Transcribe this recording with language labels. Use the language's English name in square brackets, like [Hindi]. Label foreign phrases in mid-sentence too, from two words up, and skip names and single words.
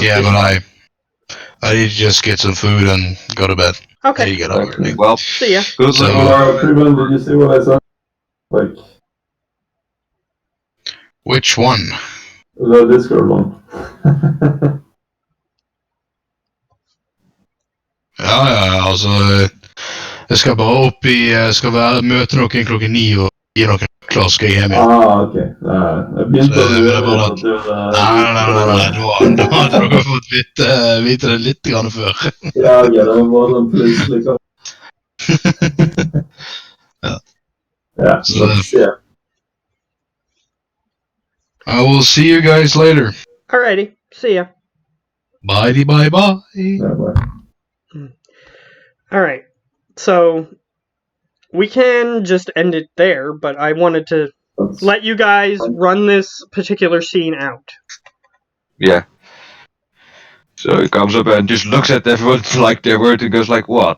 [English] Yeah, but I need to just get some food and go to bed. I need to okay. get up early. Well, See ya. good So- luck. Prevent, did you see what I said? Like, Which one? the Discord one. [Norwegian] Ja, altså Jeg skal bare opp i Jeg skal møte noen klokken 9 og gi noen nøkler, skal jeg hjem igjen. Ok. Jeg begynte Så å det lure er bare litt at Nei, da hadde dere fått vite det litt grann før. Ja, ok, det var bare sånn plutselig. Ja, Så [English] let's see. I will see you guys later. Alrighty. See ya. Bye bye bye. [Norwegian] Ja, bare. [English] Alright, so we can just end it there, but I wanted to That's, let you guys run this particular scene out. Yeah. So he comes up and just looks at everyone like they were and goes like, what?